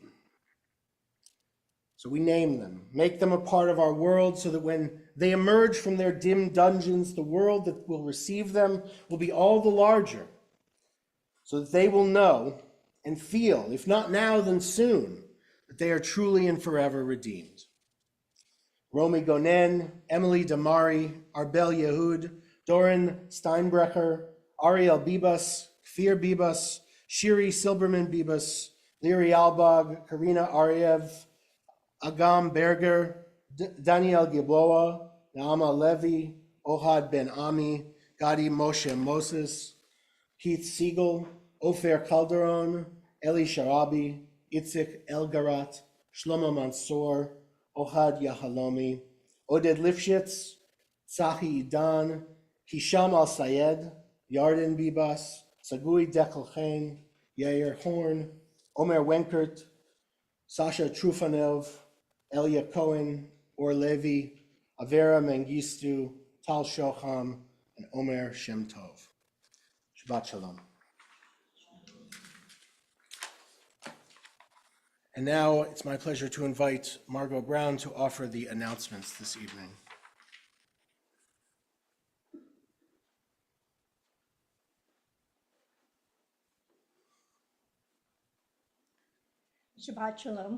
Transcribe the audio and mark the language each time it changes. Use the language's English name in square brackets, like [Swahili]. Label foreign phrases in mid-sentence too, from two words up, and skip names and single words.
[English] So we name them, make them a part of our world so that when they emerge from their dim dungeons, the world that will receive them will be all the larger, so that they will know and feel, if not now, then soon, that they are truly and forever redeemed. Romy Gonen, Emily Damari, Arbel Yehud, Doran Steinbrecher, Ariel Bibas, Kfir Bibas, Shiri Silberman Bibas, Liri Albag, Karina Ariev, Agam Berger, Daniel Gilboa, Naama Levy, Ohad Ben Ami, Gadi Moshe Moses, Keith Siegel, Ofer Calderon, Eli Sharabi, Itzik Elgarat, Shlomo Mansour, Ohad Yahalomi, Oded Lifshitz, Tzahi Idan, Hisham Al-Sayed, Yarden Bibas, Sagui Dekelchen, Yair Horn, Omer Wenkert, Sasha Trufanov, Elia Cohen, Or Levi, Avera Mengistu, Tal Shoham, and Omer Shem Tov. [Hebrew] Shabbat Shalom. [English] And now it's my pleasure to invite Margot Brown to offer the announcements this evening. [Hebrew] Shabbat Shalom.